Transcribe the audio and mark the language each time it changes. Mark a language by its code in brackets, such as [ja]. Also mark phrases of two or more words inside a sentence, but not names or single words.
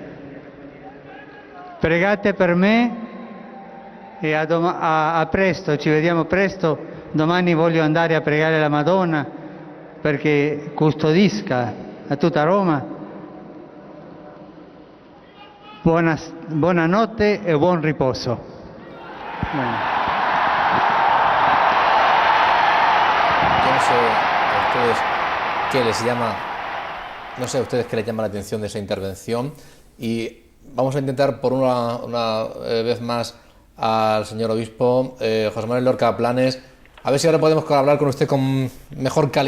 [it] Pregate per me e a presto, ci vediamo presto. Domani voglio andare a pregare la Madonna perché custodisca a tutta Roma. Buonanotte e buon riposo. [es] Yo no sé a ustedes qué les llama, no sé a ustedes qué les llama la atención de esa intervención, y vamos a intentar por una vez más al señor obispo José Manuel Lorca Planes, a ver si ahora podemos hablar con usted con mejor calidad.